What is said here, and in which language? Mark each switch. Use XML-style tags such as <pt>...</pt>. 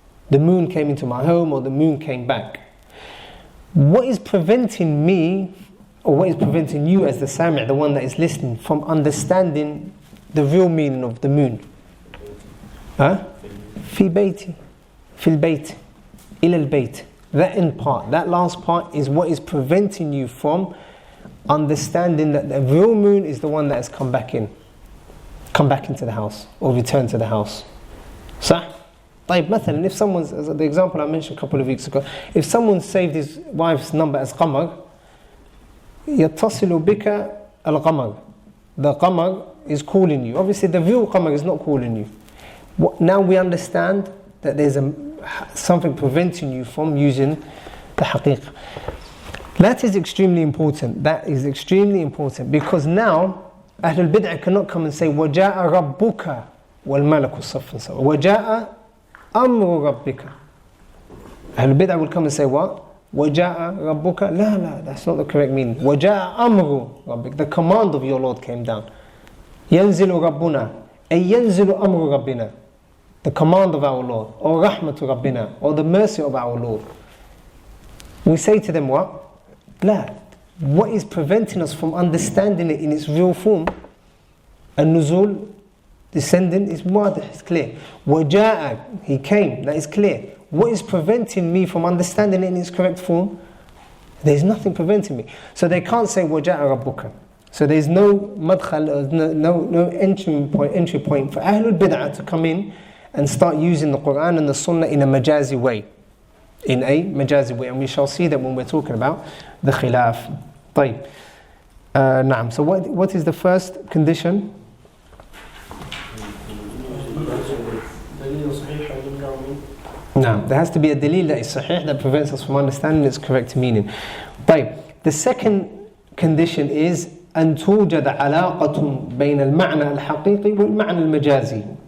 <en>The moon came into my home, or the moon came back. What is preventing me, or what is preventing you as the sami', the one that is listening, from understanding the real meaning of the moon?</en> <ar>في بيتي, في البيت, إلى البيت.</ar> <en>That end part, that last part is what is preventing you from understanding that the real moon is the one that has come back into the house, or returned to the house.</en> <ar>صح?</ar> <en>طيب مثلا, if someone's, the example I mentioned a couple of weeks ago, if someone saved his wife's number as qamar,</en> <ar>يتصل بك القمر.</ar> <en>The qamar is calling you. Obviously the real qamar is not calling you. Now we understand that there's something preventing you from using the haqiqah. That is extremely important. That is extremely important, because now Ahlul Bid'ah cannot come and say</en> <ar>وَجَاءَ رَبُّكَ وَالْمَلَكُ صَفًّا سَوًّا وَجَاءَ أَمْرُ رَبِّكَ.</ar> <en>Ahlul Bid'ah will come and say what?</en> <ar>وَجَاءَ رَبُّكَ.</ar> <en>La, that's not the correct meaning.</en> <ar>وَجَاءَ أَمْرُ رَبِّكَ.</ar> <en>The command of your Lord came down.</en> <ar>يَنزِلُ رَبُّنَا أي ينزل أمر ربنا.</ar> <en>The command of our Lord, or rahmatu rabbina, or the mercy of our Lord. We say to them what? La. What is preventing us from understanding it in its real form? An-nuzul, descending, is wadih, it's clear. Waja'a, he came, that is clear. What is preventing me from understanding it in its correct form? There's nothing preventing me. So they can't say waja'a rabbuka. So there's no madkhal, no entry point for Ahlul Bid'ah to come in and start using the Quran and the Sunnah in a majazi way. And we shall see that when we're talking about the khilaf.</en> <ar>طيب. نعم.</ar> <en>So what is the first condition? No, there has to be a dalil that is sahih, that prevents us from understanding its correct meaning.</en> <ar>طيب. The second condition is أن توجد علاقة بين المعنى الحقيقي والمعنى المجازي.</ar>